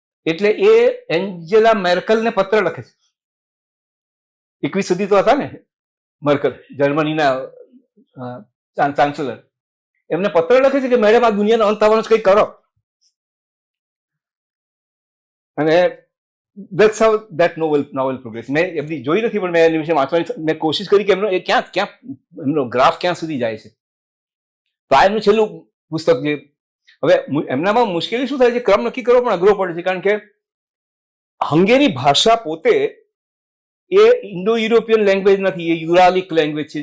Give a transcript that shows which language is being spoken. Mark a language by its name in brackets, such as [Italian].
[Gujarati] એટલે એ એન્જેલા મેર્કલને પત્ર લખે છે. 21 સુધી તો હતા ને મર્કલ, જર્મનીના ચાન્સેલર. એમને પત્ર લખે છે કે મેડમ આ દુનિયાનો અંત આવવાનો છે, કંઈક કરો. [English] અને that's how that novel progress. [Gujarati] મેં એમની જોઈ નથી, પણ મેં એની વિશે વાંચવાની મેં કોશિશ કરી કે એમનો એ ક્યાં એમનો ગ્રાફ ક્યાં સુધી જાય છે. તો આ એમનું છેલ્લું પુસ્તક છે. હવે એમનામાં મુશ્કેલી શું થાય છે? ક્રમ નક્કી કરવો પણ અઘરો પડે છે, કારણ કે હંગેરી ભાષા પોતે એ ઇન્ડો યુરોપિયન લેંગ્વેજ નથી, એ યુરાલિક લેંગ્વેજ છે.